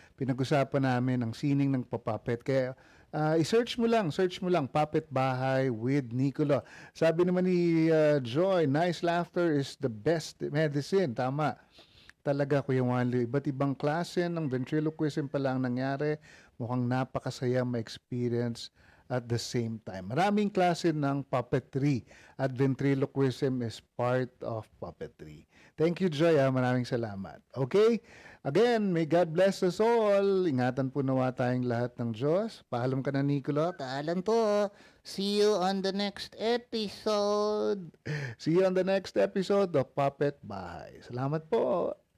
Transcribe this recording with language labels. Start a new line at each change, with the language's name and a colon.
Filipino: Pinag-usapan namin ang sining ng papuppet. Kaya i-search mo lang, Puppet Bahay with Nicolo.
English: Sabi naman ni Joy, nice laughter is the best medicine. Tama.
Filipino: Talaga, Kuya Wanlu. Iba't ibang klase ng ventriloquism pala ang nangyari. Mukhang napakasaya ma-experience at the same time. Maraming klase ng puppetry at ventriloquism is part of puppetry.
English: Thank you, Joy. Maraming salamat. Okay? Again, may God bless us all.
Filipino: Ingatan po nawa tayong lahat ng Diyos. Paalam ka na, Nicolo. Paalam po.
English: See you on the next episode. See you on the next episode of Puppet Bahay. Salamat po.